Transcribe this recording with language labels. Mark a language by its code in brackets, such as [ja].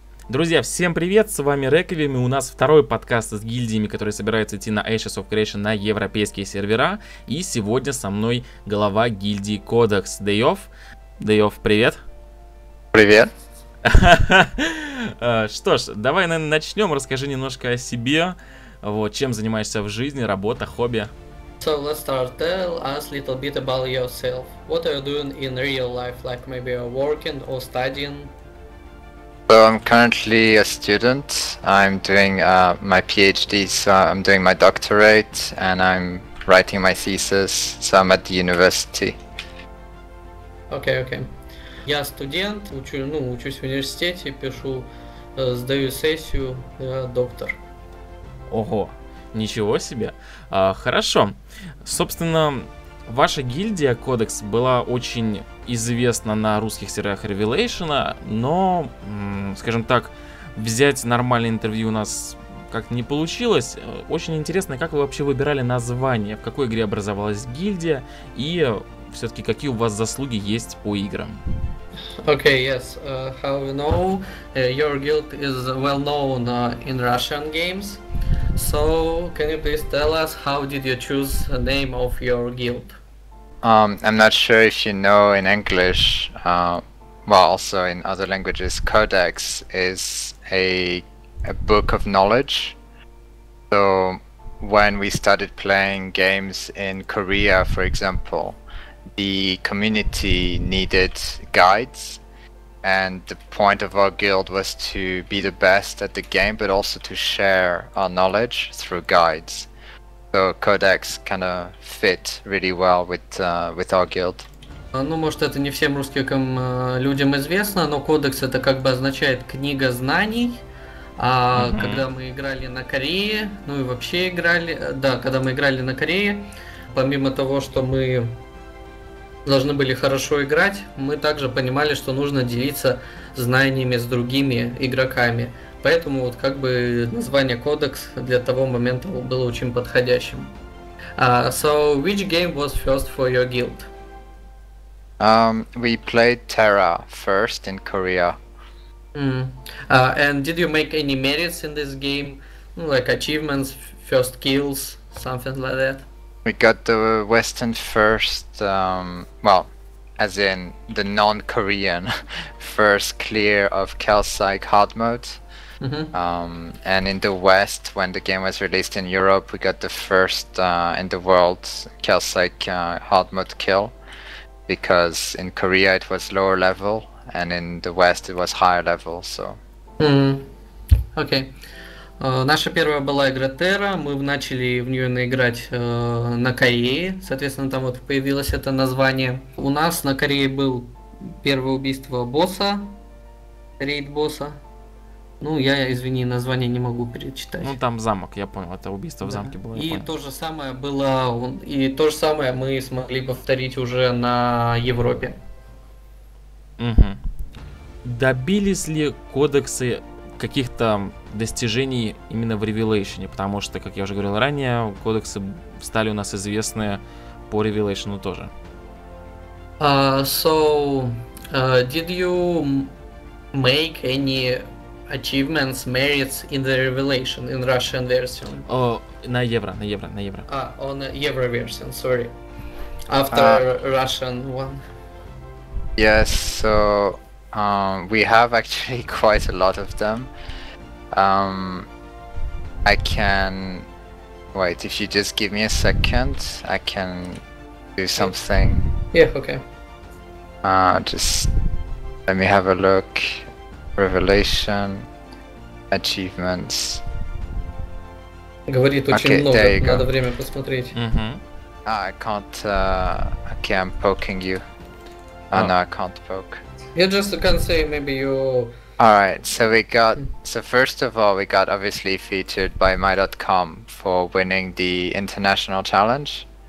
[ru] Друзья, всем привет, с вами Requiem, и у нас второй подкаст с гильдиями, который собирается идти на Ashes of Creation на европейские сервера. И сегодня со мной глава гильдии Codex Deioth. Deioth, привет. Привет. Что ж, давай, наверное, начнем. Расскажи немножко о себе, вот, чем занимаешься в жизни, работа, хобби. [en] So let's start. Tell us a little bit about yourself. What are you doing in real life? Like maybe you're working or studying? So I'm currently a student. I'm doing my PhD, so I'm doing my doctorate and I'm writing my thesis, so I'm at the university. Okay. [ru] Я студент, учусь в университете, пишу, сдаю сессию, я доктор. Ого, ничего себе. Хорошо. Собственно, ваша гильдия Codex была очень известна на русских серверах Revelation, но, скажем так, взять нормальное интервью у нас как-то не получилось. Очень интересно, как вы вообще выбирали название, в какой игре образовалась гильдия и все-таки какие у вас заслуги есть по играм. [en] Okay, yes. How you know, your guild is well known in Russian games. So, can you please tell us how did you choose the name of your guild? I'm not sure if you know in English, well, also in other languages, Codex is a book of knowledge. So when we started playing games in Korea, for example, the community needed guides, and the point of our guild was to be the best at the game, but also to share our knowledge through guides. So Codex kind of fit really well with our guild. [ru] Ну, может, это не всем русским людям известно, но Кодекс это как бы означает книга знаний. А когда мы играли на Корее, ну и вообще играли, да, когда мы играли на Корее, помимо того, что мы должны были хорошо играть, мы также понимали, что нужно делиться знаниями с другими игроками. Поэтому вот как бы название Codex для того момента было очень подходящим. [en] So, which game was first for your guild? We played Terra first in Korea. And did you make any merits in this game? Like achievements, first kills, something like that? We got the Western first, well, as in the non-Korean first clear of Calcite hard mode. And in the West, when the game was released in Europe, we got the first in the world Calcite hard mode kill, because in Korea it was lower level and in the West it was higher level. So. Okay. [ru] Наша первая была игра Terra, мы начали в нее играть на Корее, соответственно там вот появилось это название. У нас на Корее был первое убийство босса, рейд босса. Ну, я, извини, название не могу перечитать. Ну, там замок, я понял, это убийство в замке было. И то же самое было, и то же самое мы смогли повторить уже на Европе. Добились ли кодексы каких-то достижений именно в Revelation? Потому что, как я уже говорил ранее, кодексы стали у нас известны по Revelation тоже. [en] So, did you make any achievements, merits in the Revelation, in Russian version? [ru] На евро. [en] On the Euro version, sorry. After Russian one. Yes, so we have actually quite a lot of them. I can... Wait, if you just give me a second, I can do something. Yeah, okay. Just let me have a look. Revelation, achievements. [ru] Говорит очень много, надо время посмотреть. [en] I can't, okay, I'm poking you. No, I can't poke. You just can say maybe you... Alright, so we got, so first of all, we got obviously featured by my.com for winning the international challenge.